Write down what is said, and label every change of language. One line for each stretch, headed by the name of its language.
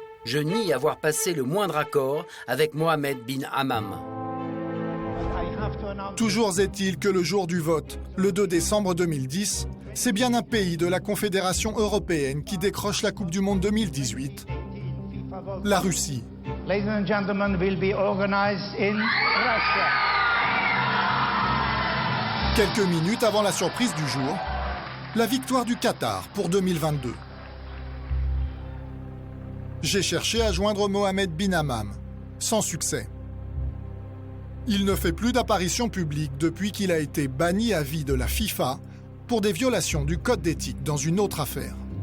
French: Je nie avoir passé le moindre accord avec Mohamed bin Hammam. Toujours est-il que le jour du vote, le 2 décembre 2010, c'est bien un pays de la Confédération européenne qui décroche la Coupe du Monde 2018, la Russie.
English: Ladies and gentlemen, will be organized in Russia.
French: Quelques minutes avant la surprise du jour, la victoire du Qatar pour 2022. J'ai cherché à joindre Mohamed bin Hammam, sans succès. Il ne fait plus d'apparition publique depuis qu'il a été banni à vie de la FIFA pour des violations du code d'éthique dans une autre affaire.